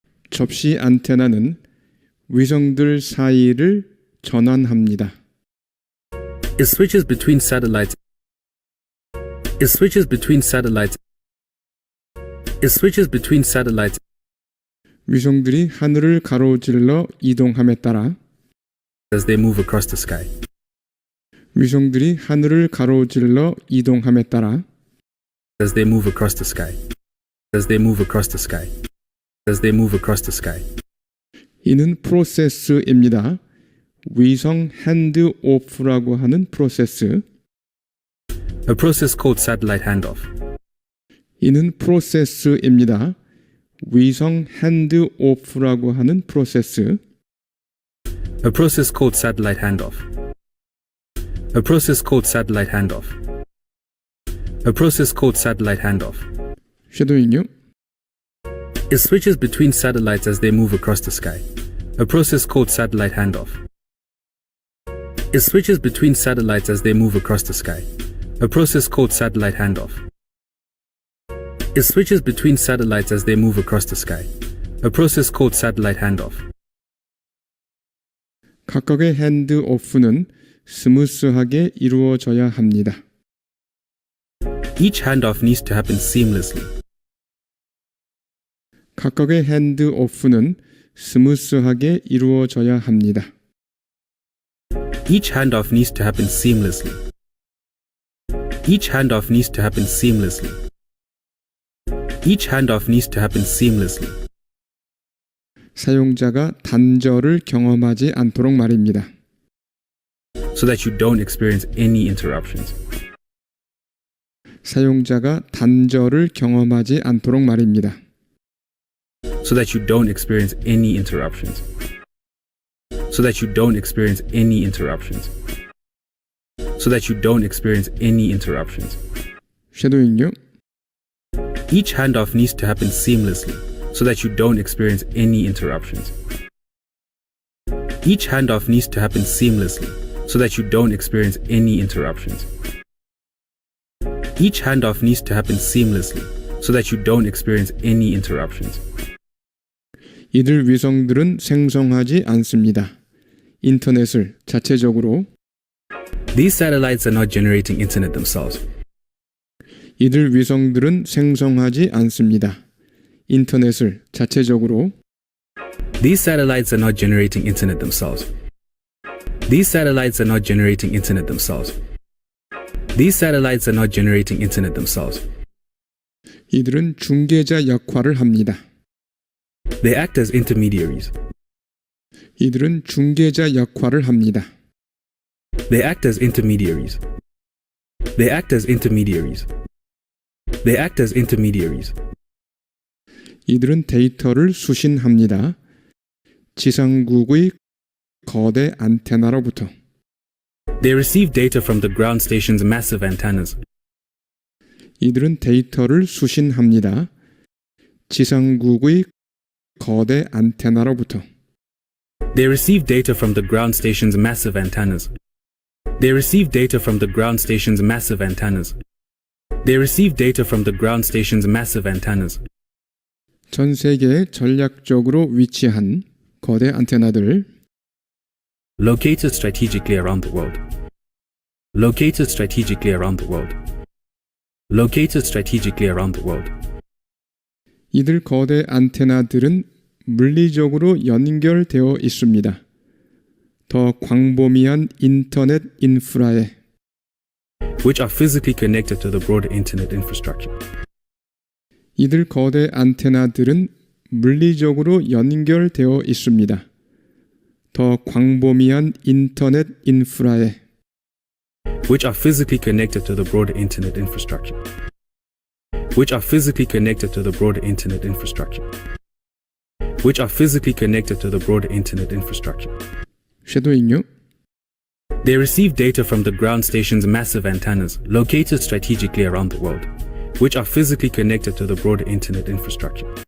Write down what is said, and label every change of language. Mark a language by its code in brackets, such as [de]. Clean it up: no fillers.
[ko] 접시 안테나는 위성들 사이를 전환합니다. [en] It switches between satellites. It switches between satellites. It switches between satellites. [ko] 위성들이 하늘을 가로질러 이동함에 따라 [en] As they move across the sky. [ko] 위성들이 하늘을 가로질러 이동함에 따라 [en] As they move across the sky. As they move across the sky. As they move across the sky. [ko] 이는 프로세스입니다. 위성 핸드오프라고 하는 프로세스. [en] A process called satellite handoff. [ko] 이는 프로세스입니다. 위성 핸드오프라고 하는 프로세스. [en] A process called satellite handoff. A process called satellite handoff. A process called satellite handoff. [ko] 쉐도잉요. [en] It switches between satellites as they move across the sky, a process called satellite handoff. It switches between satellites as they move across the sky, a process called satellite handoff. It switches between satellites as they move across the sky, a process called satellite handoff. [ko] 각각의 핸드오프는 스무스하게 이루어져야 합니다. [en] Each handoff needs to happen seamlessly. [ko] 각각의 핸드오프는 스무스하게 이루어져야 합니다. [en] Each handoff needs to happen seamlessly. Each handoff needs to happen seamlessly. Each handoff needs to happen seamlessly. [ko] 사용자가 단절을 경험하지 않도록 말입니다. [en] So that you don't experience any interruptions. [ko] 사용자가 단절을 경험하지 않도록 말입니다. [en] So that you don't experience any interruptions. So that you don't experience any interruptions. So that you don't experience any interruptions. [ko] 쉐도잉요. [en] Each handoff needs to happen seamlessly, so that you don't experience any interruptions. Each handoff needs to happen seamlessly, so that you don't experience any interruptions. Each handoff needs to happen seamlessly, so that you don't experience any interruptions. [ko] 이들 위성들은 생성하지 않습니다. 인터넷을 자체적으로. [en] These satellites are not generating internet themselves. [ko] 이들 위성들은 생성하지 않습니다. 인터넷을 자체적으로. [en] These satellites are not generating internet themselves. These satellites are not generating internet themselves. These satellites are not generating internet themselves. [ko] 이들은 중개자 역할을 합니다. [en] They act as intermediaries. [ko] 이들은 중개자 역할을 합니다. [en] They act as intermediaries. They act as intermediaries. They act as intermediaries. [ko] 이들은 데이터를 수신합니다. 지상국의 거대 안테나로부터. [en] They receive data from the ground station's massive antennas. [ko] 이들은 데이터를 수신합니다. 지상국의 거대 안테나로부터. [en] They receive data from the ground station's massive antennas. They receive data from the ground station's massive antennas. They receive data from the ground station's massive antennas. [ko] 전 세계에 전략적으로 위치한 거대 안테나들. [en] Located strategically around the world. Located strategically around the world. Located strategically around the world. [ko] 이들 거대 안테나들은 물리적으로 연결되어 있습니다. 더 광범위한 인터넷 인프라에. [en] Which are physically connected to the broader internet infrastructure. [ko] 이들 거대 안테나들은 물리적으로 연결되어 있습니다. 더 광범위한 인터넷 인프라에. [en] Which are physically connected to the broader internet infrastructure. Which are physically connected to the broader internet infrastructure. Which are physically connected to the broader internet infrastructure. [ko] 쉐도잉요. [en] They receive data from the ground station's massive antennas located strategically around the world, which are physically connected to the broader internet infrastructure.